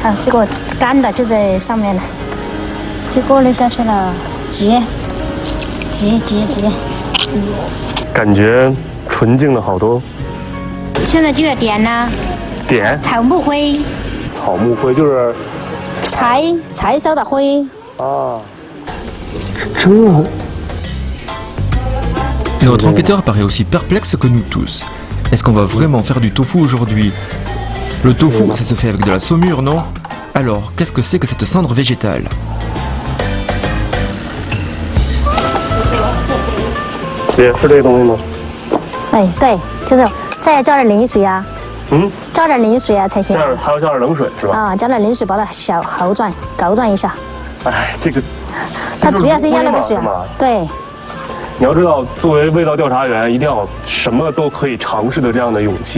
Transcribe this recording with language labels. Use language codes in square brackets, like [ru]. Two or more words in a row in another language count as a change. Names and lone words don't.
[zh] 啊，这个干的就在上面了，就过滤下去了，挤。感觉纯净了好多。现在就要点了。点？草木灰。草木灰就是柴烧的灰。啊。 [fr] Notre enquêteur paraît aussi perplexe que nous tous. Est-ce qu'on va vraiment faire du tofu aujourd'hui? Le tofu, ça se fait avec de la saumure, non? Alors, qu'est-ce que c'est que cette cendre végétale? [zh] 姐是这个东西吗？哎，对，就是再浇点淋水啊。浇点淋水啊才行。还要浇点冷水是吧？啊，浇点淋水把它小勾转一下。哎，这个。它主要是要那个水。对。你要知道，作为味道调查员，一定要什么都可以尝试的这样的勇气。